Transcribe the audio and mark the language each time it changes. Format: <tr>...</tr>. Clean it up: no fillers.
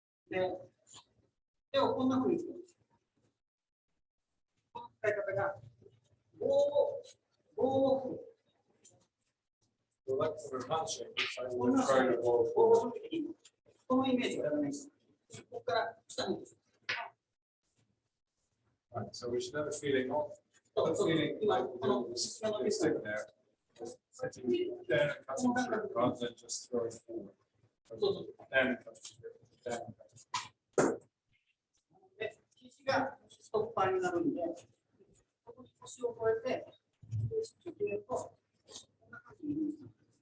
<ja>で、手をこんなふうに使います。この使い方が、棒を振る。</ja> <en>So that's the punching.</en> <ja>こんなふうに棒を振るときに、このイメージをやらないです。ここから下に。</ja> <en>Right, so we should have a feeling of like the stick there. Setting down and cutting through rather than just throwing forward. Down and cutting through. Down and cutting through.</en> <ja>で、肘がストッパーになるんで、ここに腰を越えて、決めると、こんな感じになります。</ja>